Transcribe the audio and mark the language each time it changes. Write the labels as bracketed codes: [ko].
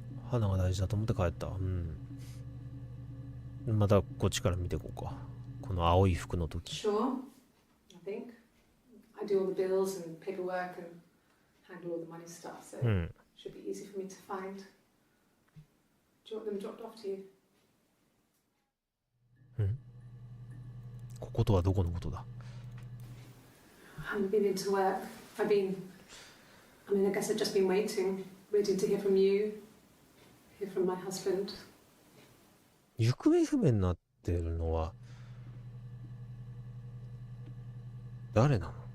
[ja] 花が大事だと思って帰った。またこっちから見ていこうか。この青い服の時。 [en] Sure, I think. I do all the bills and paperwork and handle all the money stuff, so it should be easy for me to find. Do you want them dropped off to you? [ja] こことはどこのことだ？ [en] I haven't been into work. I guess I've just been waiting to hear from you, hear from my husband. [ja] 行方不明になってるのは誰なの？